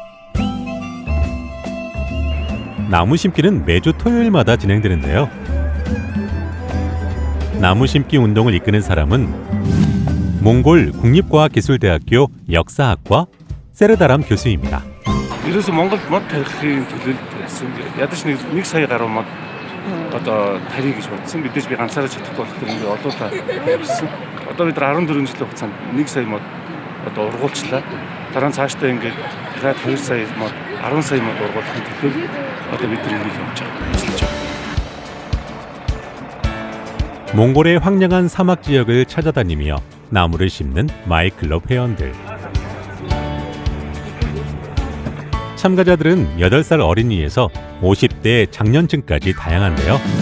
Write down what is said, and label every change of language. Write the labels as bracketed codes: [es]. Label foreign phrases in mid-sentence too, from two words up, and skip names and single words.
[ko] 나무 심기는 매주 토요일마다 진행되는데요. 나무 심기 운동을 이끄는 사람은 몽골 국립과학기술대학교 역사학과 세르다람 교수입니다. 이래서 몽골 [mn] мод тарихын төлөөлөлд ядаж нэг сая гаруй мод одоо тарихыг гэж бодсон. Мэдээж би ганцаараа чадахгүй болохоор ингээд одоолаа явсан. Одоо бид 14 жилийн хугацаанд 1 сая мод одоо ургуулчлаа. Дараа нь цаашдаа ингээд дахиад 2 сая мод 10 сая мод ургуулахын төлөө одоо бид нар энийг явж байгаа. [ko] 몽골의 황량한 사막 지역을 찾아다니며 나무를 심는 마이클럽 회원들. 참가자들은 8살 어린이에서 50대 장년층까지 다양한데요.